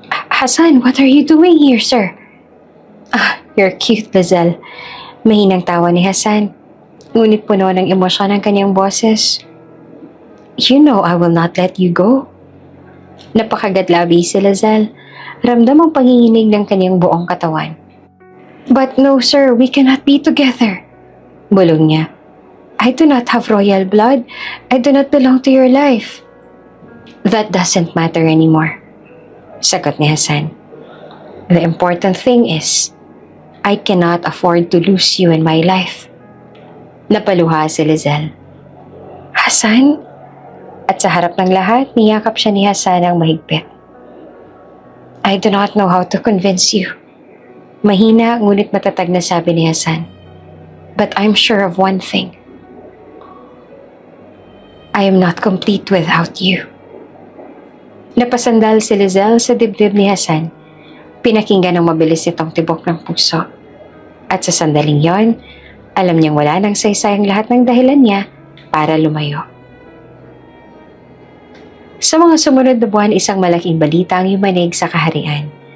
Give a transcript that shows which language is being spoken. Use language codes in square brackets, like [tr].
[en] Hasan, what are you doing here, sir? Ah, you're cute, Lizelle. [tl] Mahinang tawa ni Hasan. Ngunit puno ng emosyon ang kanyang boses. [en] You know I will not let you go. [tl] Napakagadlabi si Lizelle. Ramdam ang panginginig ng kanyang buong katawan. [en] But no, sir, we cannot be together. [tl] Bulong niya. [en] I do not have royal blood. I do not belong to your life. That doesn't matter anymore. [tl] Sagot ni Hasan. [en] The important thing is, I cannot afford to lose you in my life. [tl] Napaluha si Lizelle. Hasan? At sa harap ng lahat, niyakap siya ni Hasan ang mahigpit. [en] I do not know how to convince you. [tl] Mahina ngunit matatag na sabi ni Hasan. [en] But I'm sure of one thing. I am not complete without you. [tl] Napasandal si Lizelle sa dibdib ni Hasan. Pinakinggan ng mabilis itong tibok ng puso. At sa sandaling yon, alam niyang wala nang saysay ang lahat ng dahilan niya para lumayo. Sa mga sumunod na buwan, isang malaking balita ang yumanig sa kaharian.